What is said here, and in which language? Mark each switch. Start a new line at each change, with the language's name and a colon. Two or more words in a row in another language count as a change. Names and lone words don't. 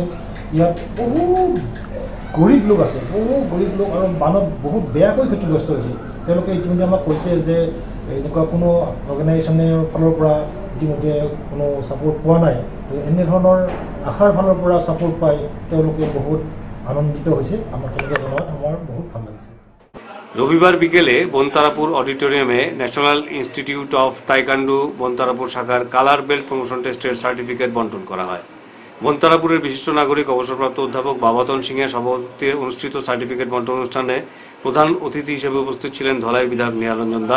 Assamese: ইয়াত বহু গৰীব লোক আছে, আৰু বানত বহুত বেয়াকৈ ক্ষতিগ্ৰস্ত হৈছে। তেওঁলোকে ইতিমধ্যে আমাক কৈছে যে এনেকুৱা কোনো অৰ্গেনাইজেশ্যনৰ ফালৰ পৰা ইতিমধ্যে কোনো ছাপোৰ্ট পোৱা নাই। তো এনেধৰণৰ আশাৰ ফালৰ পৰা ছাপোৰ্ট পাই তেওঁলোকে বহুত আনন্দিত হৈছে। আমাৰ তেনেকৈ জনাত আমাৰ বহুত ভাল লাগিছে।
Bangla: রবিবার বিকেলে বনতারাপুর অডিটোরিয়ামে ন্যাশনাল ইনস্টিটিউট অফ তাইকান্ডু বনতারাপুর শাখার কালার বেল্ট প্রমোশন টেস্টের সার্টিফিকেট বন্টন করা হয়। বনতারাপুরের বিশিষ্ট নাগরিক অবসরপ্রাপ্ত অধ্যাপক বাবাতন সিংয়ের সভাপতিত্বে অনুষ্ঠিত সার্টিফিকেট বন্টন অনুষ্ঠানে প্রধান অতিথি হিসেবে উপস্থিত ছিলেন ধলাইয়ের বিধায়ক নিহারঞ্জন দাস।